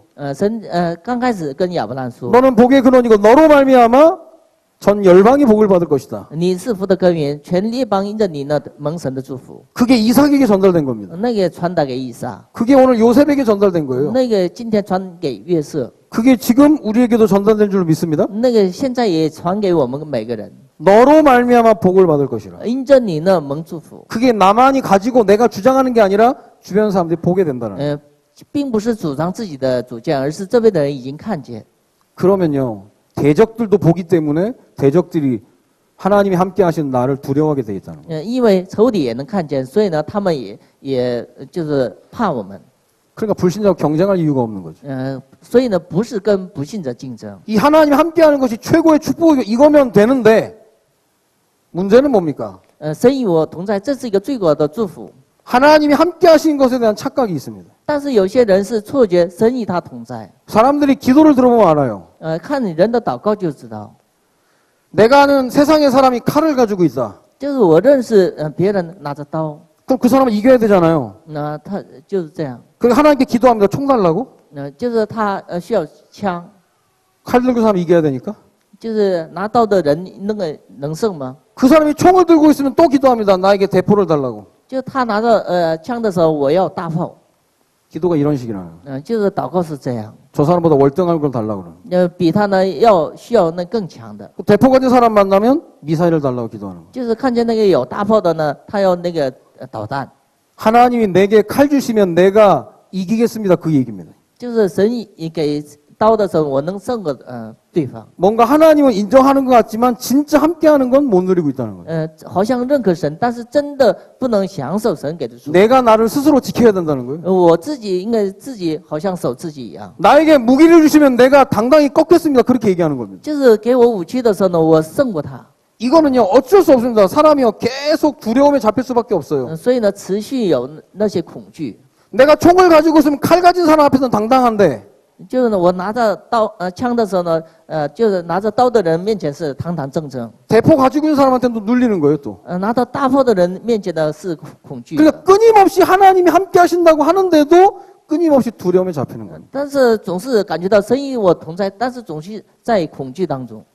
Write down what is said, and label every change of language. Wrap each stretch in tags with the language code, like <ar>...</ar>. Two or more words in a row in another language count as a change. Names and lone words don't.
<zh>神刚开始跟亚伯兰说，</zh> <ko>너는 복의 근원이고 너로 말미암아 전 열방이 복을 받을 것이다.</ko> <zh>你是福的根源，全列邦因着你呢蒙神的祝福。</zh> <ko>그게 이삭에게 전달된 겁니다.</ko> <zh>那个传达给以撒，</zh> <ko>그게 오늘 요셉에게 전달된 거예요.</ko> <zh>那个今天传给约瑟，</zh> <ko>그게 지금 우리에게도 전달된 줄 믿습니다.</ko> <zh>那个现在也传给我们每个人，</zh> <ko>너로 말미암아 복을 받을 것이라.</ko> <zh>因着你呢蒙祝福。</zh> <ko>그게 나만이 가지고 내가 주장하는 게 아니라 주변 사람들이 보게 된다는 거예요.</ko> <zh>并不是主张自己的主见，而是这边的人已经看见。</zh> <ko>그러면요. 대적들도 보기 때문에 대적들이 하나님이 함께 하시는 나를 두려워하게 돼 있다는 거예요.</ko> <zh>因为仇敌也能看见，所以呢，他们也就是怕我们。</zh> <ko>그러니까 불신자와 경쟁할 이유가 없는 거죠.</ko> <zh>所以呢，不是跟不信者竞争。</zh> <ko>이 하나님이 함께 하는 것이 최고의 축복이고 이거면 되는데 문제는 뭡니까?</ko> <zh>神与我同在，这是一个最高的祝福。</zh> <ko>하나님이 함께 하시는 것에 대한 착각이 있습니다.</ko> <zh>但是有些人是错觉，神与他同在。</zh> <ko>사람들이 기도를 들어보면 알아요.</ko> <zh>看你人的祷告就知道。</zh> <ko>내가 아는 세상의 사람이 칼을 가지고 있다.</ko> <zh>就是我认识别人拿着刀，</zh> <ko>그럼 그 사람은 이겨야 되잖아요.</ko> <zh>那他就是这样。</zh> <ko>그래서 하나님께 기도합니다. 총 달라고?</ko> <zh>就是他需要枪，</zh> <ko>칼 들고 사람 이겨야 되니까.</ko> <zh>就是拿刀的人那个能胜吗？</zh> <ko>그 사람이 총을 들고 있으면 또 기도합니다. 나에게 대포를 달라고.</ko> <zh>就他拿着枪的时候，我要大炮。</zh> <ko>기도가 이런 식이라는.</ko> <zh>就是祷告是这样。</zh> <ko>저 사람보다 월등한 걸 달라고 그러는.</ko> <zh>比他呢需要那更强的。</zh> <ko>대포 가진 사람 만나면 미사일을 달라고 기도하는 거.</ko> <zh>就是看见那个有大炮的呢，他要那个导弹。</zh> <ko>하나님이 내게 칼 주시면 내가 이기겠습니다. 그 얘기입니다.</ko> <zh>就是神给刀的时候，我能胜过对方。</zh> <ko>뭔가 하나님은 인정하는 것 같지만 진짜 함께하는 건 못 누리고 있다는 거예요.</ko> <zh>好像认可神，但是真的不能享受神给的祝福。</zh> <ko>내가 나를 스스로 지켜야 된다는 거예요.</ko> <zh>我自己应该自己好像守自己一样。</zh> <ko>나에게 무기를 주시면 내가 당당히 꺾겠습니다. 그렇게 얘기하는 겁니다.</ko> <zh>就是给我武器的时候呢，我胜过他。</zh> <ko>이거는요 어쩔 수 없습니다. 사람이요 계속 두려움에 잡힐 수밖에 없어요.</ko> <zh>所以呢，持续有那些恐惧。</zh> <ko>내가 총을 가지고 있으면 칼 가진 사람 앞에서는 당당한데</ko> <zh>就是呢，我拿着枪的时候呢，就是拿着刀的人面前是堂堂正正，</zh> <ko>대포 가지고 있는 사람한테는 또 눌리는 거예요 또.</ko> <zh>拿到大炮的人面前呢是恐惧的。</zh> <ko>그러니까 끊임없이 하나님이 함께 하신다고 하는데도 끊임없이 두려움에 잡히는 거예요.</ko> <zh>但是总是感觉到神与我同在，但是总是在恐惧当中。</zh>